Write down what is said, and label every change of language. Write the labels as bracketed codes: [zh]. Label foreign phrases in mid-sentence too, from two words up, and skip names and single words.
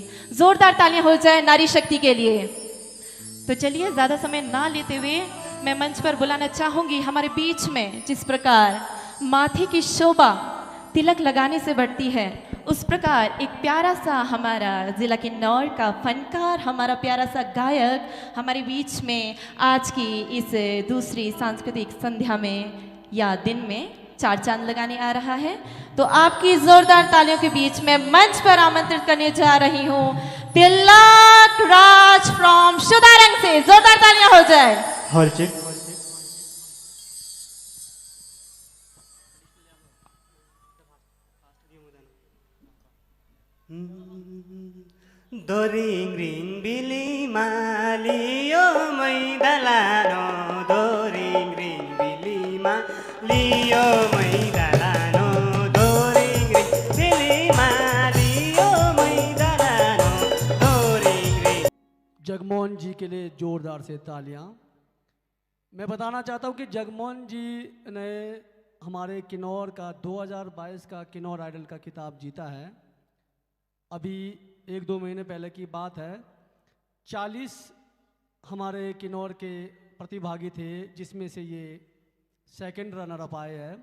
[hi] ज़ोरदार तालियां हो जाए नारी शक्ति के लिए। तो चलिए ज़्यादा समय ना लेते हुए मैं मंच पर बुलाना चाहूँगी हमारे बीच में, जिस प्रकार माथे की शोभा तिलक लगाने से बढ़ती है, उस प्रकार एक प्यारा सा हमारा ज़िला किन्नौर का फनकार, हमारा प्यारा सा गायक हमारे बीच में आज की इस दूसरी सांस्कृतिक संध्या में या दिन में चार चांद लगाने आ रहा है। तो आपकी जोरदार तालियों के बीच में मंच पर आमंत्रित करने जा रही हूँ तिलक राज फ्रॉम शुदारंग से। जोरदार तालियां हो जाए। [xnr] दोरिङ रिङ बिलीमा लियो मैदलानो, दोरिङ रिङ बिलीमा लियो मैदलानो, दोरिङ रिङ बिलीमा लियो मैदलानो, दोरिङ रिङ। [hi] जगमोहन जी के लिए जोरदार से तालियां। मैं बताना चाहता हूं कि जगमोहन जी ने हमारे किन्नौर का 2022 का किन्नौर आइडल का खिताब जीता है। अभी एक दो महीने पहले की बात है, 40 हमारे किन्नौर के प्रतिभागी थे, जिसमें से ये [en] second runner up [hi] आए हैं।